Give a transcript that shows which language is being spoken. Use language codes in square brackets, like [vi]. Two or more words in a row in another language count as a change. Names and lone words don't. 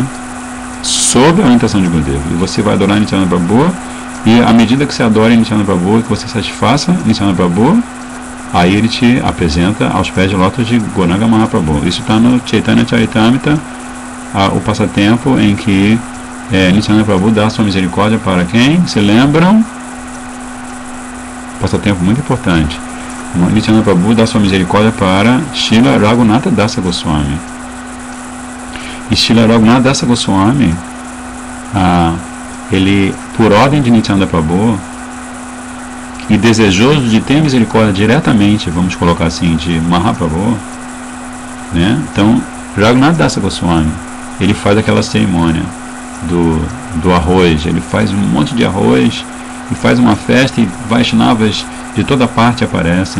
[pt] Sob a orientação de Gurudeva. E você vai adorar Nityananda Prabhu, e à medida que você adora Nityananda Prabhu e que você satisfaça Nityananda Prabhu, aí ele te apresenta aos pés de lótus de Gauranga Mahaprabhu. Isso está no Chaitanya Charitamrita, o passatempo em que Nityananda Prabhu dá sua misericórdia para quem? Se lembram? Passatempo muito importante. Nityananda Prabhu dá sua misericórdia para Srila Raghunatha Dasa Goswami. E Srila Raghunatha Dasa Goswami, ele, por ordem de Nityananda Prabhu, e desejoso de ter misericórdia diretamente, vamos colocar assim, de Mahaprabhu, né? Então, Raghunatha Dasa Goswami, ele faz aquela cerimônia do arroz, ele faz um monte de arroz, e faz uma festa, e Vaishnavas de toda parte aparecem.